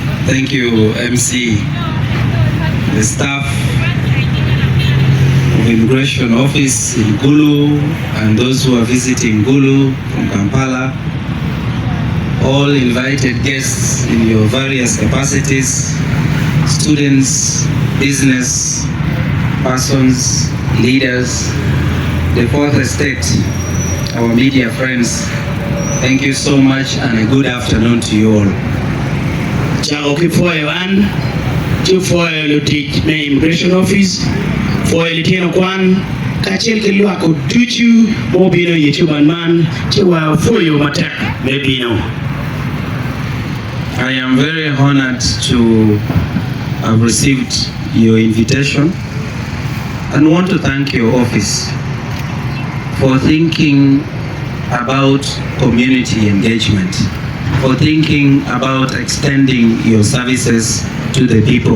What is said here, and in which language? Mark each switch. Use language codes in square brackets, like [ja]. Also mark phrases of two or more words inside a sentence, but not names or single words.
[en] Thank you, MC, the staff of Immigration Office in Gulu, and those who are visiting Gulu from Kampala, all invited guests in your various capacities, students, business persons, leaders, the fourth estate, our media friends. Thank you so much and a good afternoon to you all. [ach] Chao kifoyo an, chufoyo lutik na Immigration Office, foyo litino kwan, kachel kilwako duchu, mobino yetuban man, chiwa foyo matek, mebino. [en] I am very honored to have received your invitation and want to thank your office for thinking about community engagement, for thinking about extending your services to the people.